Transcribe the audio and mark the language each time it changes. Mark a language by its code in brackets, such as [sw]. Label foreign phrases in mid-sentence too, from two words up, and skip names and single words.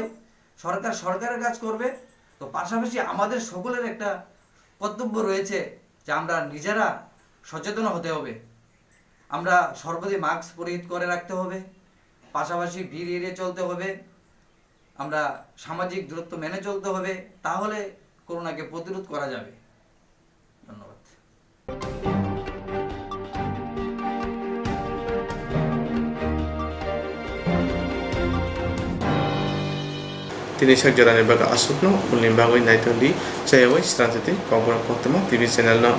[bn] সরকারের কাজ করবে, তো পাশাপাশি আমাদের সকলের একটা কর্তব্য রয়েছে যে আমরা নিজেরা সচেতন হতে হবে। আমরা সর্বদাই মাস্ক পরিহিত করে রাখতে হবে, পাশাপাশি ভিড় এড়িয়ে চলতে হবে, আমরা সামাজিক দূরত্ব মেনে চলতে হবে, তাহলে করোনাকে প্রতিরোধ করা যাবে। ধন্যবাদ। [trp] Tini sak jarane baga asupno, ulim bagoi naitoli, Swrangchati, Kokborok, Koktwma [en] TV channel [trp] no